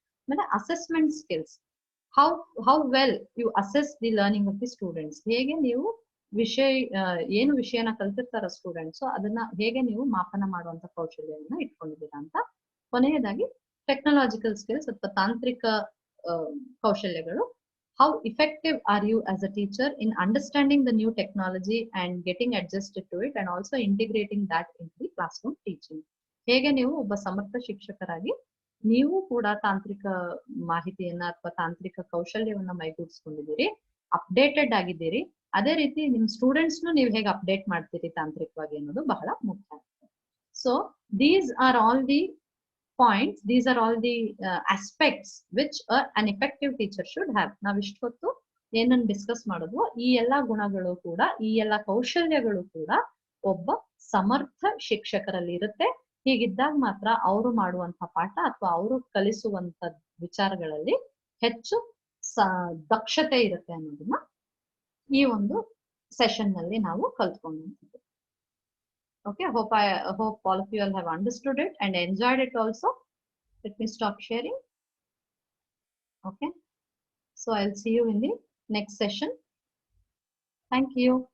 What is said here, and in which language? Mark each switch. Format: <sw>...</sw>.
<kn>ಆಮೇಲೆ</kn> <en>Assessment skills, how well you assess the learning of the students.</en> <kn>ಹೇಗೆ ನೀವು ಏನು ವಿಷಯನ ಕಲ್ತಿರ್ತಾರ ಸ್ಟೂಡೆಂಟ್ಸ್ ಅದನ್ನ ಹೇಗೆ ನೀವು ಮಾಪನ ಮಾಡುವಂತ ಕೌಶಲ್ಯವನ್ನ ಇಟ್ಕೊಂಡಿದ್ದೀರಾ ಅಂತ. ಕೊನೆಯದಾಗಿ ಟೆಕ್ನಾಲಜಿಕಲ್ ಸ್ಕಿಲ್ಸ್ ಅಥವಾ ತಾಂತ್ರಿಕ ಕೌಶಲ್ಯಗಳು.</kn> <en>How effective are you as a teacher in understanding the new technology and getting adjusted to it and also integrating that into the classroom teaching?</en> <kn>ಹೇಗೆ ನೀವು ಒಬ್ಬ ಸಮರ್ಥ ಶಿಕ್ಷಕರಾಗಿ ನೀವು ಕೂಡ ತಾಂತ್ರಿಕ ಮಾಹಿತಿಯನ್ನ ಅಥವಾ ತಾಂತ್ರಿಕ ಕೌಶಲ್ಯವನ್ನ ಮೈಗೂಡಿಸ್ಕೊಂಡಿದ್ದೀರಿ, ಅಪ್ಡೇಟೆಡ್ ಆಗಿದ್ದೀರಿ, ಅದೇ ರೀತಿ ನಿಮ್ ಸ್ಟೂಡೆಂಟ್ಸ್ನು ನೀವು ಹೇಗೆ ಅಪ್ಡೇಟ್ ಮಾಡ್ತೀರಿ ತಾಂತ್ರಿಕವಾಗಿ ಅನ್ನೋದು ಬಹಳ ಮುಖ್ಯ.</kn> <en>So these are all the points, these are all the aspects which an effective teacher should have.</en> <kn>ನಾವು ಇಷ್ಟೊತ್ತು ಏನನ್ನ ಡಿಸ್ಕಸ್ ಮಾಡಿದ್ವೋ ಈ ಎಲ್ಲಾ ಗುಣಗಳು ಕೂಡ, ಈ ಎಲ್ಲಾ ಕೌಶಲ್ಯಗಳು ಕೂಡ ಒಬ್ಬ ಸಮರ್ಥ ಶಿಕ್ಷಕರಲ್ಲಿ ಇರುತ್ತೆ. ಹೀಗಿದ್ದಾಗ ಮಾತ್ರ ಅವರು ಮಾಡುವಂತಹ ಪಾಠ ಅಥವಾ ಅವರು ಕಲಿಸುವಂತ ವಿಚಾರಗಳಲ್ಲಿ ಹೆಚ್ಚು ದಕ್ಷತೆ ಇರುತ್ತೆ ಅನ್ನೋದನ್ನ ಈ ಒಂದು ಸೆಷನ್ ನಲ್ಲಿ ನಾವು ಕಲ್ತ್ಕೊಂಡ್ವಿ.</kn> <en>Okay, hope all of you all have understood it and enjoyed it also. Let me stop sharing. Okay, so I'll see you in the next session. Thank you.</en>